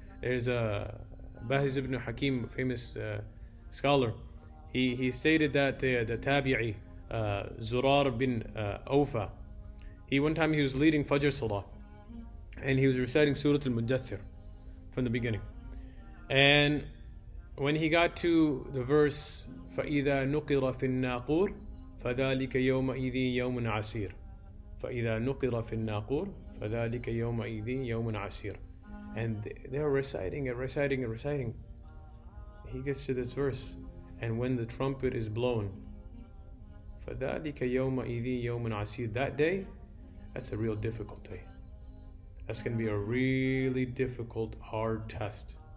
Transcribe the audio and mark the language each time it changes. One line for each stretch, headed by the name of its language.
English: There's a Bahiz ibn Hakim, famous scholar. He stated that the tabi'i Zurar bin Awfa. One time he was leading Fajr Salah, and he was reciting Surah al-Mudaththir from the beginning. And when he got to the verse,
Arabic: فَإِذَا نُقِرَ فِي النَّاقُورِ فَذَلِكَ يَوْمَئِذٍ يَوْمٌ عَسِيرٌ فَإِذَا نُقِرَ فِي النَّاقُورِ فَذَلِكَ يَوْمَئِذٍ يَوْمٌ عَسِيرٌ.
English: And they were reciting it. He gets to this verse, and when the trumpet is blown,
Arabic: فَذَلِكَ يَوْمَئِذٍ يَوْمٌ عَسِيرٌ.
English: That day, that's a real difficult day. That's going to be a really difficult, hard test.